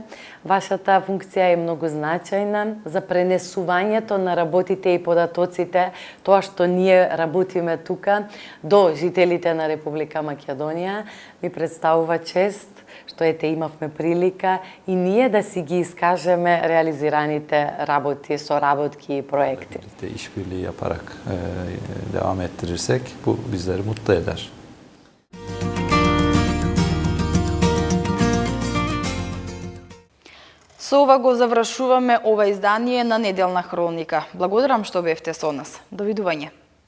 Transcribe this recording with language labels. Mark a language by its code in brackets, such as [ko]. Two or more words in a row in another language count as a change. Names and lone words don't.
[mk] Вашата функција е многу значајна за пренесувањето на работите и податоците, тоа што ние работиме тука, до жителите на Република Македонија. Ми представува чест што имавме прилика и ние да си ги искажеме реализираните работи, sоработки и проекти. [tr] İşbirliği yaparak devam ettirirsek bu bizleri mutlu eder. [mk] Со ова го завршуваме ова издание на Неделна хроника. Благодарам што бевте со нас. Довидување.